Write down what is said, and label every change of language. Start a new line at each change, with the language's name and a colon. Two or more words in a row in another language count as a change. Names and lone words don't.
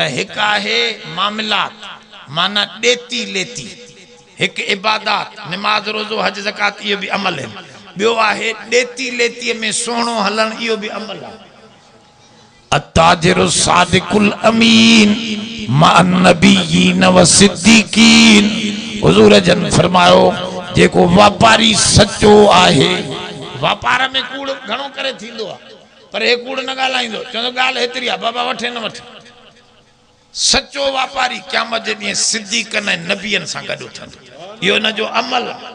Sindhi: हिकु आहे मामलात माना ॾेती लेती हिकु इबादत नमाज रोज़ो हज ज़कात इहो बि अमल आहिनि ॿियो आहे ॾेती लेतीअ में सुहिणो हलणु इहो बि अमल आहे
Arabic: التاجر الصادق الأمين مع النبيين و
Sindhi: सिद्दीकीन हुज़ूर जन फरमायो जेको वापारी सचो आहे वापार में कूड़ घणो करे थींदो आहे पर हे कूड़ न ॻाल्हाईंदो चवंदो ॻाल्हि हेतिरी आहे बाबा वठे न वठे सचो वापारी क़यामत जे ॾींहुं सिद्दीक़नि ऐं नबियनि सां गॾु उथंदो इहो हिन जो अमल आहे